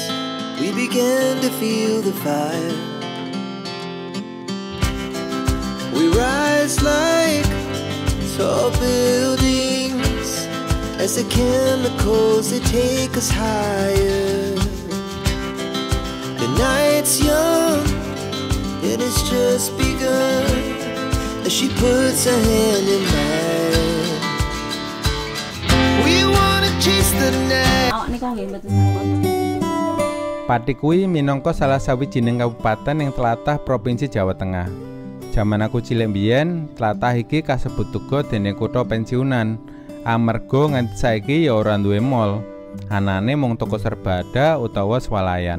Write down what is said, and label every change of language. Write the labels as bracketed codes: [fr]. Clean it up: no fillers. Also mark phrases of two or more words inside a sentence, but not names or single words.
[en] We began to feel the fire. We rise like tall buildings as the chemicals they take us higher. The night's young and it's just begun as she puts her hand in mine. We wanna chase the night. [jv] Pati kuwi minangka salah sawijining kabupaten ing tlatah Provinsi Jawa Tengah. Jaman aku cilik mbiyen, tlatah iki kasebut uga dene kutha pensiunan. Amarga nganti saiki ya ora duwe mall. Anane mung toko serbada utawa swalayan.